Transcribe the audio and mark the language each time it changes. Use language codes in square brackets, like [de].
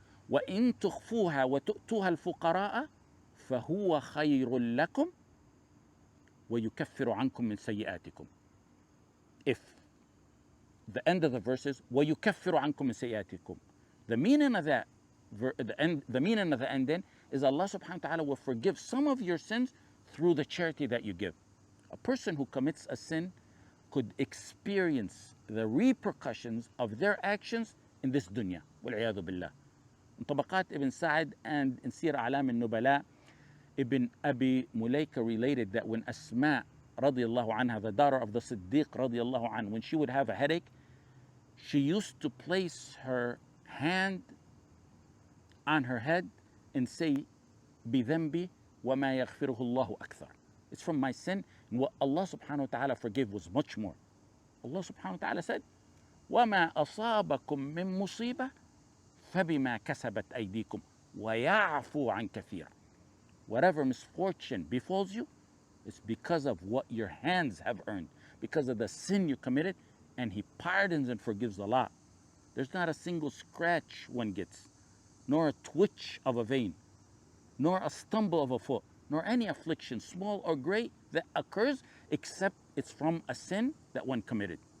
[ar] وإن تخفوها وتؤتوها الفقراء فهو خير لكم ويكفر عنكم من سيئاتكم. [en] If the end of the verse is [ar] ويكفر عنكم من سيئاتكم, [en] the meaning of that, the meaning of the ending is Allah subhanahu wa ta'ala will forgive some of your sins through the charity that you give. A person who commits a sin could experience the repercussions of their actions in this dunya. [ar] والعياذ بالله. [en] In Tabaqat Ibn Sa'd and in Sir A'lam al-Nubala, Ibn Abi Mulaika related that when Asma radiallahu anha, the daughter of the Siddiq radiallahu anhu, when she would have a headache, she used to place her hand on her head and say, [ar] بِذَنْبِ وَمَا يَغْفِرُهُ اللَّهُ أَكْثَرُ. [en] It's from my sin, and what Allah subhanahu wa ta'ala forgave was much more. Allah subhanahu wa ta'ala said, [ar] وَمَا أَصَابَكُم مِّن مُّصِيبَةٍ فَبِمَا كَسَبَتْ أَيْدِيكُمْ وَيَعْفُو عَنْ كَثِيرٍ. [en] Whatever misfortune befalls you, it's because of what your hands have earned, because of the sin you committed, and He pardons and forgives a lot. There's not a single scratch one gets, nor a twitch of a vein, nor a stumble of a foot, nor any affliction, small or great, that occurs except it's from a sin that one committed.